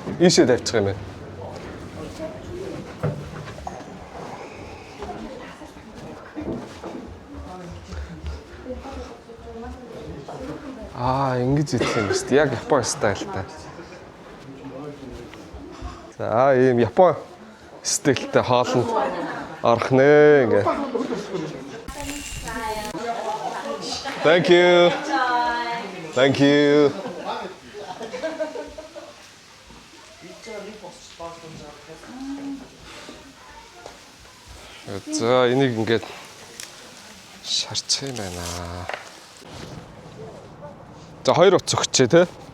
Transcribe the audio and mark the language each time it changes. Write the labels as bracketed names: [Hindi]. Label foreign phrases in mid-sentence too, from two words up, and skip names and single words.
[Mongolian] Ийшээ тавьчих юм байна. Ингэж идэх юм шүү дээ. Яг Япон стайлтай. За ийм Япон стилтэй хоолнд орох нэ ингээ. [English] Thank you. Thank you. [Mongolian] За энийг ингээд шарчих юм байна. За хоёр утас өгчээ те.